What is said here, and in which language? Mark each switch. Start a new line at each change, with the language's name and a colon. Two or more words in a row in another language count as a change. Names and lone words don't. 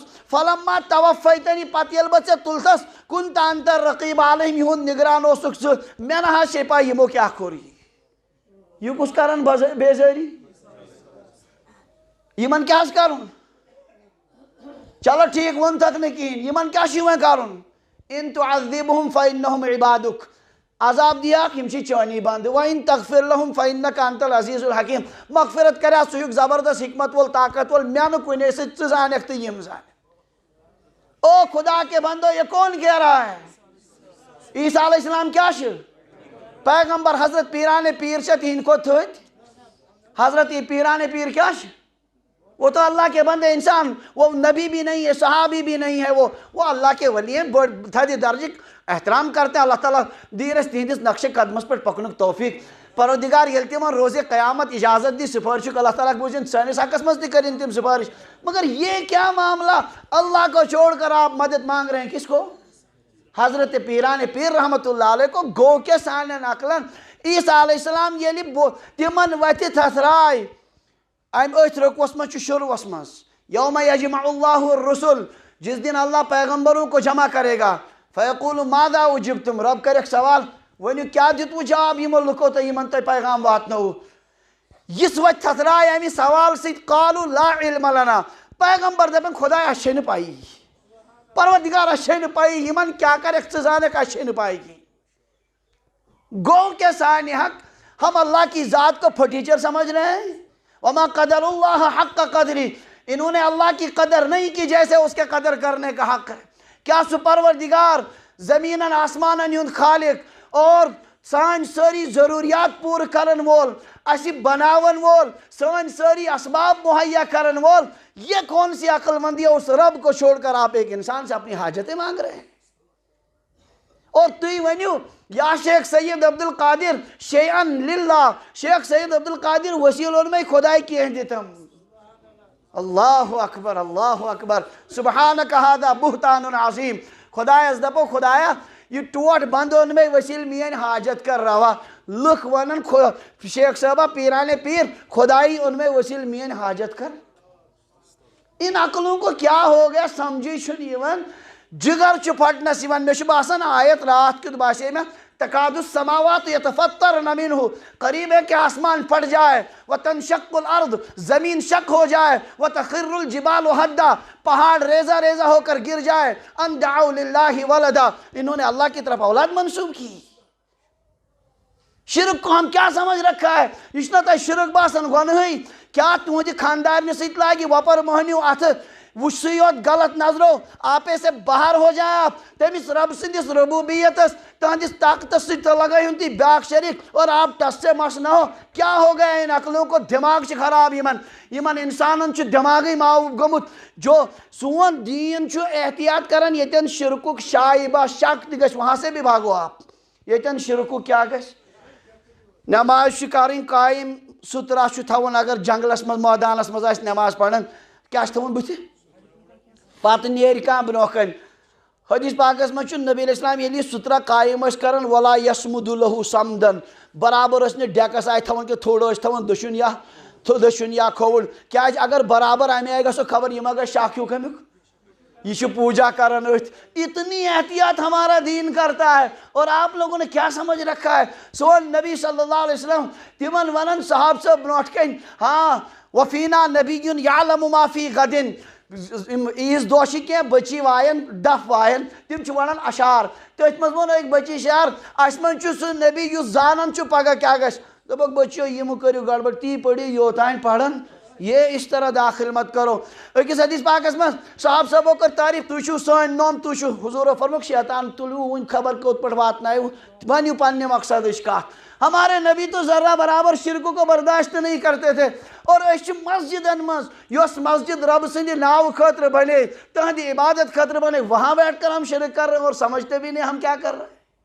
Arabic: فلما توفیتنی،
Kashmiri: پتہٕ ییٚلہِ بہٕ ژےٚ تُلتھس،
Arabic: کنت انت الرقیب علیہم،
Kashmiri: یِہُنٛد نگران اوسُکھ ژٕ، مےٚ نہ حظ چھے پاے یمو کیٛاہ کوٚر یہ کُس کرن بیزٲری، یمن کیٛاہ حظ کرُن؟ چلو ٹھیک ووٚنتھکھ نہٕ کِہیٖنۍ، یمن کیٛاہ چھُ وۄنۍ کرُن؟
Arabic: ان تعذبہم فانہم عبادک،
Kashmiri: عذاب دیاکھ یِم چھِ چٲنی بنٛدٕ،
Arabic: وَإِن تغفر لهم فإنك أنت العزیز الحکیم،
Kashmiri: مغفرت کریا ژٕ چھُکھ زبردست حکمت وول طاقت وول، مےٚ نہٕ کُنے سۭتۍ ژٕ زانکھ تہٕ یِم زانکھ۔
Urdu: او خدا کے بندو یہ کون کہہ رہا ہے؟
Kashmiri: عیسیٰ علیہ السلام کیا چھِ؟ پیغمبر۔ حضرت پیران پیر چھا تہند کھۄتہٕ تھٔدۍ؟ حضرت پیران پیر کیا چھِ؟
Urdu: وہ تو اللہ کے بندے انسان، وہ نبی بھی نہیں ہے، صحابی بھی نہیں ہے، وہ اللہ کے ولی ہیں،
Kashmiri: تھدِ درجک
Urdu: احترام کرتے ہیں۔
Kashmiri: اللہ تعالیٰ دیر اس تہندس نقش قدمس پر پکنک توفیق۔ پروردگار ییٚلہِ تِمن روزِ قیامت اجازت دی سفارشُک، اللہ تعالیٰ بوٗزِن سٲنِس حقس منٛز تہِ کٔرِن تِم سفارش۔
Urdu: مگر یہ کیا معاملہ، اللہ کو چھوڑ کر آپ مدد مانگ رہے ہیں، کس کو؟ حضرت پیران پیر رحمت اللہ علیہ کو۔
Kashmiri: گو کے سانٮ۪ن عقلن عیسیٰ علیہ السلام ییٚلہِ تِمن وتھِ تھتھراے، امہِ أتھۍ رکوعس منٛز چھُ شروعس منٛز
Arabic: یوم یجمع اللہ الرسل،
Urdu: جس دن اللہ پیغمبروں کو جمع کرے گا،
Arabic: فیقول ماذا اجبتم،
Kashmiri: رب کرکھ سوال، ؤنِو کیا دِتوٕ جواب یِمو لُکو تۄہہِ یِمن تۄہہِ پیغام واتنووٕ؟ یِژھ وتھِ تھتھراے امہِ سوال سۭتۍ،
Arabic: قالوا لا علم لنا،
Kashmiri: پیغمبر دپن خداے اَسہِ چھے نہٕ پایی، پروردگار اَسہِ چھے نہٕ پایی، یِمن کیا کرکھ ژٕ زانکھ، اَسہِ چھے نہٕ پاے کینٛہہ۔
Urdu: گو کہ ثانیہ حق ہم اللہ کی ذات کو پھٹیچر سمجھ رہے ہیں۔
Arabic: وما قدر اللہ حق قدری،
Urdu: انہوں نے اللہ کی قدر نہیں کی جیسے اس کے قدر کرنے کا حق ہے۔
Kashmiri: کیا سُہ پروردگار زمینن آسمانن ہُنٛد خالق اور سٲنۍ سٲری ضروریات پوٗرٕ کرن وول، اَسہِ بناون وول، سٲنۍ سٲری اسباب مہیا کرن وول،
Urdu: یہ کون سی عقل مندی ہے؟ اس رب کو چھوڑ کر آپ ایک انسان سے اپنی حاجتیں مانگ رہے ہیں۔ اور تُہۍ ؤنِو یا شیخ سید عبدالقادر
Arabic: شیئن للہ
Urdu: شیخ سید عبدالقادر وسیل اوٚن مےٚ خۄداے کینٛہہ دِتم
Arabic: اللہ اکبر سبحانک ہذا بہتان عظیم
Urdu: خۄدایس دپو خۄدایا
Kashmiri: یہ ٹوٹھ بند اوٚن مےٚ وسیل میٲنۍ حاجت کر روا لُکھ ونن شیخ صٲبہ پیرانے پیر خۄدائی اوٚن مےٚ وسیل میٲنۍ حاجت کر
Urdu: ان عقلوں کو کیا ہو گیا
Kashmiri: سمجھی چھُنہٕ یِوان جگر چھُ پھٹنس یِوان مےٚ چھُ باسان آیت رات کیُتھ باسے مےٚ
Arabic: تکاد السماوات یتفطرن منہ
Urdu: قریب ہے کہ آسمان پھٹ جائے
Arabic: وتنشق الارض
Urdu: زمین شق ہو جائے
Arabic: وتخر الجبال ہدا
Urdu: پہاڑ ریزہ ریزہ ہو کر گر جائے
Arabic: ان دعوا للہ ولدا
Urdu: انہوں نے اللہ کی طرف اولاد منسوب کی شرک کو ہم کیا سمجھ رکھا ہے
Kashmiri: یہ چھُنہ تۄہہِ شرک باسان گۄنہٕے کیا تُہنٛدِ خاندارنہِ سۭتۍ لاگہِ وۄپر مٔہنیوٗ اَتھٕ وٕچھسٕے یوت غلط نظرو
Urdu: آپے سے باہر ہو جائے آپ
Kashmiri: تٔمِس رب سٕنٛدِس ربوبیتس تہنٛدِس طاقتس سۭتۍ تہِ لگٲیہُن تُہۍ بیٛاکھ شریٖک
Urdu: اور آپ ٹس سے مس نہ ہو کیا ہو گیا ان عقلوں کو
Kashmiri: دماغ چھِ خراب یمن انسانن چھُ دماغٕے معوٗف گوٚمُت جو سون دیٖن چھُ احتیاط کران ییٚتٮ۪ن شرکُک شائبہ شک تہِ گژھِ
Urdu: وہاں سے بھی بھاگو آپ
Kashmiri: ییٚتٮ۪ن شرکُک کیٛاہ گژھِ نماز چھِ کَرٕنۍ قٲیِم سُترا چھُ تھاوُن اگر جنگلس منٛز مٲدانس منٛز آسہِ نماز پران کیٛاہ چھُ تھاوُن بٕتھِ پتہٕ نیرِ کانٛہہ برونٛہہ کَنہِ حدیث پاکس منٛز چھُ نبی علیہ السلام ییٚلہِ یہِ سُترا قٲیِم ٲسۍ کران ولا یسمُد لہوٗ سمدن برابر ٲسۍ نہٕ ڈیکس آیہِ تھاوان کہِ تھوڑ ٲسۍ تھاوان دٔچھُن یا کھووُر کیٛازِ اگر برابر امہِ آیہِ گژھو خبر یہِ ما گژھِ شاہ ہیوٗ کمیُک یہ چھُ پوجا کران أتھۍ
Urdu: اتنی احتیاط ہمارا دین کرتا ہے اور آپ لوگوں نے کیا سمجھ رکھا ہے
Kashmiri: سون نبی صلی اللہ علیہ وسلم تمن ونن صحاب صاحب برونٹھ کن ہاں
Arabic: وفینا نبی یعلم ما فی غدن
Kashmiri: عیز دۄہ چھِ کینٛہہ بچی وایان ڈف وایان تم چھِ ونان اشعار تٔتھۍ منٛز ووٚن أکۍ بچی شعر اسہِ منٛز چھُ سُہ نبی یُس زانان چھُ پگاہ کیٛاہ گژھِ دوٚپُکھ بچیو یہِ مہٕ کٔرِو گڑبڑ تی پٔرِو یوتانۍ پرن
Urdu: یہ اس طرح داخل مت کرو
Kashmiri: أکِس حدیث پاکس منٛز صحاب صٲبو کٔر تعریٖف تُہۍ چھِو سٲنۍ نوٚم تُہۍ چھِو حضوٗرو فرمووُکھ شیطان تُلوٕ وٕنۍ خبر کوٚت پٲٹھۍ واتنٲیِو ؤنِو پننہِ مقصدٕچ کتھ
Urdu: ہمارے نبی تو ذرہ برابر شرکو کو برداشت نہیں کرتے تھے
Kashmiri: اور أسۍ چھِ مسجدن منٛز یۄس مسجد رب سٕنٛدِ ناوٕ خٲطرٕ بنے تہنٛدِ عبادت خٲطرٕ بنے
Urdu: وہاں بیٹھ کر ہم شرک کر رہے ہیں اور سمجھتے بھی نہیں ہم کیا کر رہے ہیں